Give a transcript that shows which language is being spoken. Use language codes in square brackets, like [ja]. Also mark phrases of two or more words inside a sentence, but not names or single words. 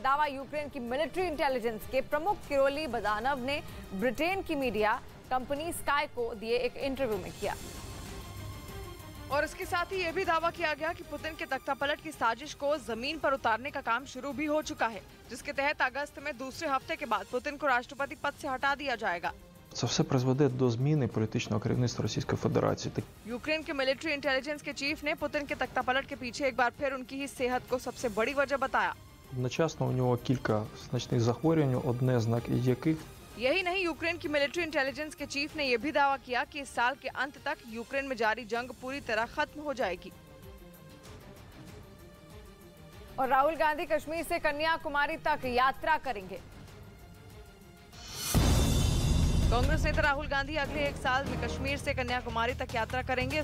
[hi] दावा यूक्रेन की [en] military intelligence [hi] के प्रमुख किरोली बदानव ने ब्रिटेन की [en] media company [hi] स्काई को दिए एक इंटरव्यू में किया। और इसके साथ ही यह भी दावा किया गया कि पुतिन के तख्तापलट की साजिश को जमीन पर उतारने का काम शुरू भी हो चुका है, जिसके तहत अगस्त में दूसरे हफ्ते के बाद पुतिन को राष्ट्रपति पद से हटा दिया जाएगा। [uk] Це все призведе до зміни політичного керівництва Російської Федерації. [hi] यूक्रेन के [en] military intelligence [hi] के चीफ ने पुतिन के तख्तापलट के पीछे एक बार फिर उनकी ही सेहत को सबसे बड़ी वजह बताया। [uk] Одночасно у нього кілька значних захворювань, одне з яких [hi] यही नहीं, यूक्रेन की [en] military intelligence [hi] के चीफ ने यह भी दावा किया कि इस साल के अंत तक यूक्रेन में जारी जंग पूरी तरह खत्म हो जाएगी। और राहुल गांधी कश्मीर से कन्याकुमारी तक यात्रा करेंगे। कांग्रेस नेता राहुल गांधी अगले एक साल में कश्मीर से कन्याकुमारी तक यात्रा करेंगे।